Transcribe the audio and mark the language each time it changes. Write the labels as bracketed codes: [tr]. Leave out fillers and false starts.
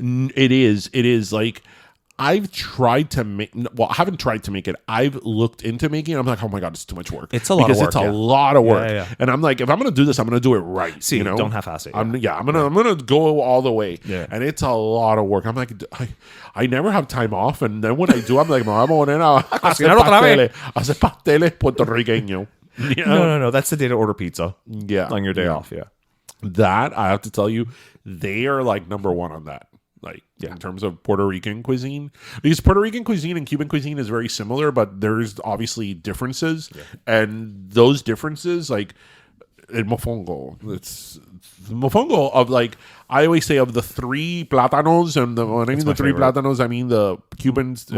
[en] It is like, I've tried to make, well, I haven't tried to make it. I've looked into making it. I'm like, oh my God, it's too much work. It's a lot of work. Because it's a lot of work. And I'm like, if I'm going to do this, I'm going to do it right. See, you know? don't half-ass it. I'm going to go all the way. Yeah. And it's a lot of work. I'm like, I never have time off. And then when I do, I'm like, [es] me voy a poner a hacer pasteles puertorriqueños. [en] You know? No. That's the day to order pizza. Yeah. On your day off. Yeah. That, I have to tell you, they are like number one on that. Like, in terms of Puerto Rican cuisine, because Puerto Rican cuisine and Cuban cuisine is very similar, but there's obviously differences, and those differences, like in mofongo, it's mofongo of like, I always say of the three plátanos, and when I mean the three plátanos, I mean the Cubans,